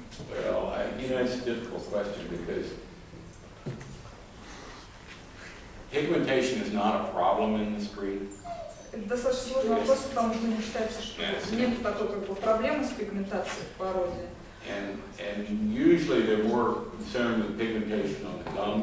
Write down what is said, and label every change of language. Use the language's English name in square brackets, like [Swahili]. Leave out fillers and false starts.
[English] Well, it's a difficult question because pigmentation is not a problem in this breed. [Russian] Это достаточно сложный вопрос, потому что не считается, что нет такой как бы проблемы с пигментацией в породе. [English] And usually they're more concerned with pigmentation on the gum.